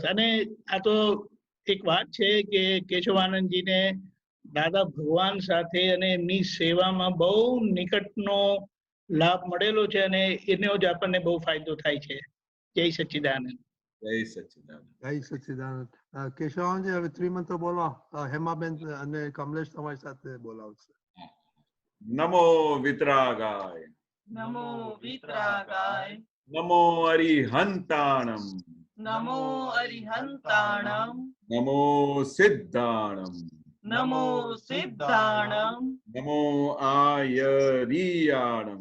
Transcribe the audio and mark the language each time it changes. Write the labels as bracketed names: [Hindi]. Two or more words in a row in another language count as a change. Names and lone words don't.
[Gujarati] અને આ તો એક વાત છે કે કેશવાનંદજીને દાદા ભગવાન સાથે અને એમની સેવામાં બહુ નિકટનો લાભ મળેલો છે અને એનો જ આપણને બહુ ફાયદો થાય છે. જય સચ્ચિદાનંદ. જય સચ્ચિદાનંદ. જય સચ્ચિદાનંદ. કેશવાનંદજી હવે ત્રિમંત્ર બોલો. હેમાબેન અને કમલેશ તમારી સાથે બોલાવશે. [Sanskrit] नमो वितरागाय, नमो वितरागाय, [Prakrit languages] नमो अरिहंताणम, नमो अरिहंताणम, नमो सिद्धाणम, नमो सिद्धाणम, नमो आयरियाणम,